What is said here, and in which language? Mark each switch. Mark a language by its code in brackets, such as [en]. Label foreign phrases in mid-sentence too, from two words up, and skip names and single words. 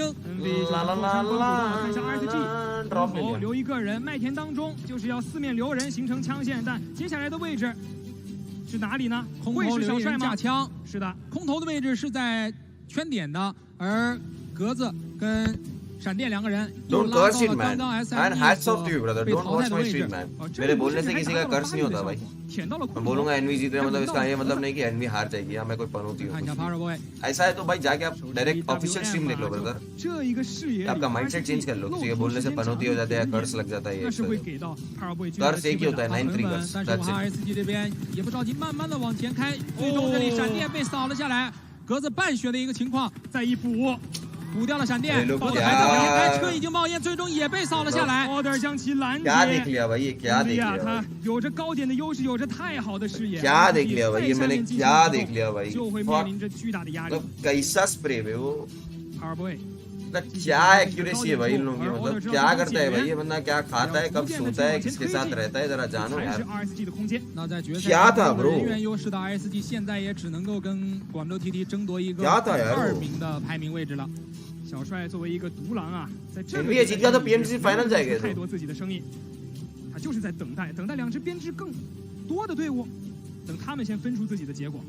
[zh] 看一下 RSG， 空投留一个人，麦田当中就是要4面留人形成枪线，但接下来的位置是哪里呢？会是小帅吗？架枪，是的，空投的位置是在圈点的，而格子跟闪电2个人 [en] Don't curse it, man. And hats off to you, brother. Don't watch my stream, man. [hi] मेरे बोलने से किसी का कर्स नहीं होता भाई. मैं बोलूँगा एनवी जीत रहा मतलब इसका ये मतलब नहीं कि एनवी हार जाएगी या मैं कोई पनौती हूँ. ऐसा है तो भाई जाके आप [en] direct official stream [hi] देख लो ब्रदर. आपका [en] mindset change [hi] कर लो. किसी के बोलने से पनौती हो जाते हैं, कर्स लग जाता है ये. कर्स एक ही होता है 9-3 कर्स. [en] That's it. [zh] 这边也不着急，慢慢的往前开。最终这里闪电被扫了下来，格子半血的一个情况，再一补。补掉了闪电，包子还在往前开，车已经冒烟，最终也被扫了下来。order 将其拦截。他有着高点的优势，有着太好的视野。 [hi] क्या देख लिया भाई? ये मैंने क्या देख लिया भाई? [zh] 就会面临着巨大的压力。 [hi] कैसा स्प्रे है वो? Powerboy क्या एक्यूरेसी है भाई इन लोगों की मतलब क्या करता है भाई ये बंदा क्या खाता है कब सोता है किसके साथ रहता है जरा जानो यार क्या था ब्रो [zh] 人员优势的 RSG 现在也只能够跟广州 TT 争夺一个2名的排名位置了。小帅作为一个独狼啊，在这里太多自己的生意，他就是在等待两支编制更多的队伍，等他们先分出自己的结果。